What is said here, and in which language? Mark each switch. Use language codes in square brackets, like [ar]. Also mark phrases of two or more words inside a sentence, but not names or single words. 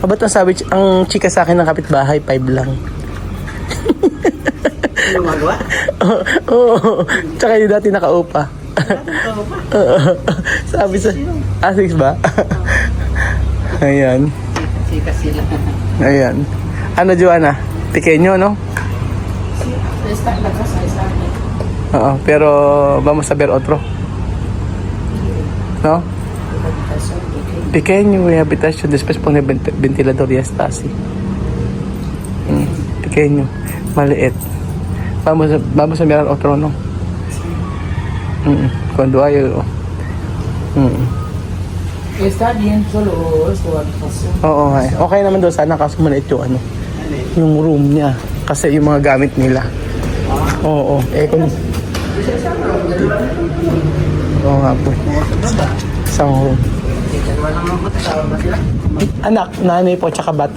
[tl] Ba't ang sabi, ang chika sa akin ng kapitbahay, 5 lang. Ano magawa? Oo. Tsaka yung dati nakaupa. Sabi sa... 6 ba? Ayan. Sikas sila. Ayan. Ano, Joanna? [es] Pequeño, no? Oo, pero vamos a ver otro. ¿No? Pequeño, hay habitación. Después pone ventilador y ya está así. Pequeño, maliit. Vamos a mirar otro, ¿no? Cuando hay... Está bien, solo esto habitación. [tl] Oo, okay naman daw sana kaso maliit yung ano, yung room niya. Kasi yung mga gamit nila. Oo, kung... Oo nga po. Isang room. Dalawa lang mga kasama ba sila? Anak, nanay po, tsaka bata.